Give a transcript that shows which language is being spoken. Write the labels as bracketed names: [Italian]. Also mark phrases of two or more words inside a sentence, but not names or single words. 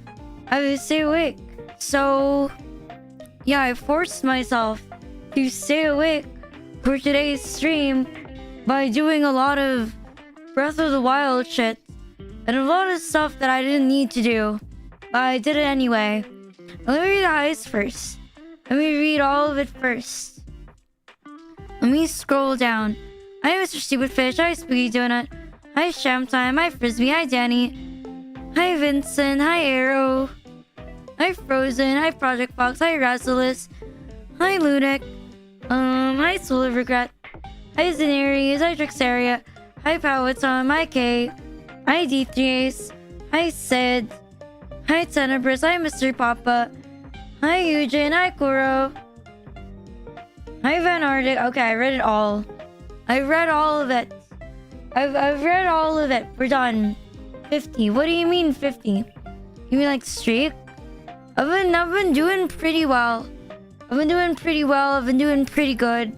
[English] So yeah, I forced myself to stay awake for today's stream by doing a lot of Breath of the Wild shit and a lot of stuff that I didn't need to do, but I did it anyway. Let me read the heist first. Let me read all of it first. Let me scroll down. Hi, Mr. Stupid Fish. Hi, Spooky Donut. Hi, Shamtime. Hi, Frisbee. Hi, Danny. Hi, Vincent. Hi, Arrow. Hi, Frozen. Hi, Project Fox. Hi, Razzleus. Hi, Ludic. Hi, Soul of Regret. Hi, Zenaries. Hi, Drixaria. Hi, Powhatan. Hi, Kay. Hi, D3Ace. Hi, Sid. Hi, Tenebrous. Hi, Mr. Papa. Hi, Eugene. Hi, Kuro. Hi, Van Arctic. Okay, I read it all. I read all of it. I've read all of it. We're done. 50. What do you mean 50? You mean like streak? I've been doing pretty well. I've been doing pretty good.